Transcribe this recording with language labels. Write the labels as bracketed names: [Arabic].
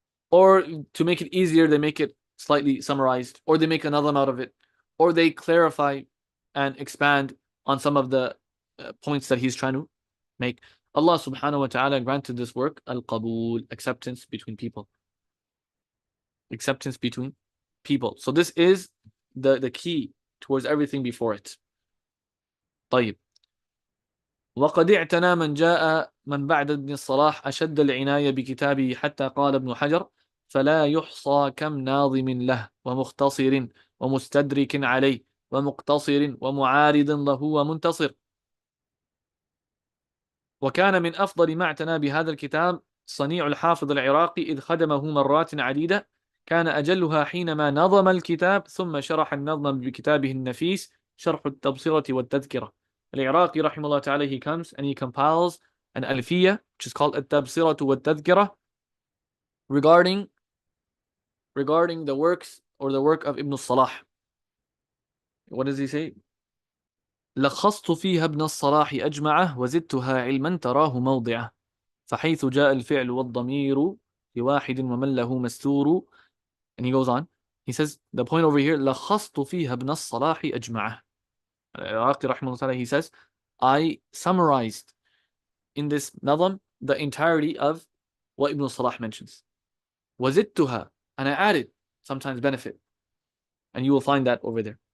[English] Or to make it easier, they make it slightly summarized, or they make another out of it, or they clarify and expand on some of the points that he's trying to make. Allah subhanahu wa ta'ala granted this work al-qabul, acceptance between people. Acceptance between people. So this is the key towards everything before it. [Arabic] طيب. وقد اعتنى من جاء من بعد ابن الصلاح أشد العناية بكتابه حتى قال ابن حجر فلا يحصى كم ناظم له ومختصر ومستدرك عليه ومقتصر ومعارض له ومنتصر. وكان من أفضل ما اعتنى بهذا الكتاب صنيع الحافظ العراقي إذ خدمه مرات عديدة، كان أجلها حينما نظم الكتاب ثم شرح النظم بكتابه النفيس شرح التبصرة والتذكرة. [English] Al-Iraqi rahimahullah ta'ala, he comes and he compiles an alfiyah which is called at-Tabsirah wa-Tadhkirah regarding the works or the work of Ibn al-Ṣalāḥ. What does he say? [Arabic] لخصت فيها ابن الصلاح أجمعه وزدتها علما تراه موضعه فحيث جاء الفعل والضمير لواحد ومن له مستور. [English] And he goes on. He says, the point over here, [Arabic] لخصت فيها ابن الصلاح أجمعه. [English] Al-Iraqi rahimahullah, he says, I summarized in this nadam the entirety of what Ibn Salah mentions. وزدتها, and I added sometimes benefit. And you will find that over there.